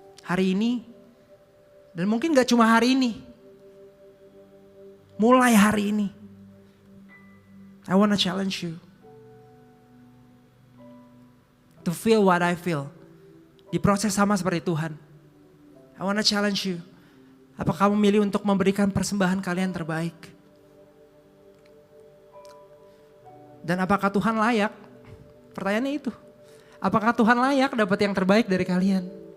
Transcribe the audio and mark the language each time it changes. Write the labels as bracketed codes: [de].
[id] Hari ini, dan mungkin gak cuma hari ini. Mulai hari ini. [en] I wanna challenge you to feel what I feel. [id] Diproses sama seperti Tuhan. [en] I wanna challenge you. [id] Apa kamu milih untuk memberikan persembahan kalian terbaik? Dan apakah Tuhan layak? Pertanyaannya itu. Apakah Tuhan layak dapat yang terbaik dari kalian?